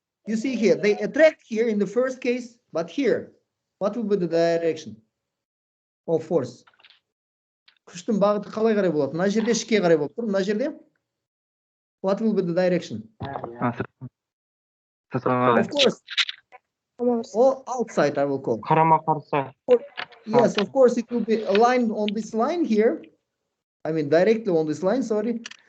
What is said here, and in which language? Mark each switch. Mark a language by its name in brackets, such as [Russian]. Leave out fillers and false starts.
[English] You see here, they attract here in the first case, but here, what will be the direction of force? [Kazakh] Күштің бағыты қалай қарай болады? Мына жерде ішке қарай болып тұр. Мына жерде [English] what will be the direction? Of course, or outside I will call. [Kazakh] Қарама қарсы. [English] Yes, of course, it will be aligned on this line here. I mean, directly on this line, sorry.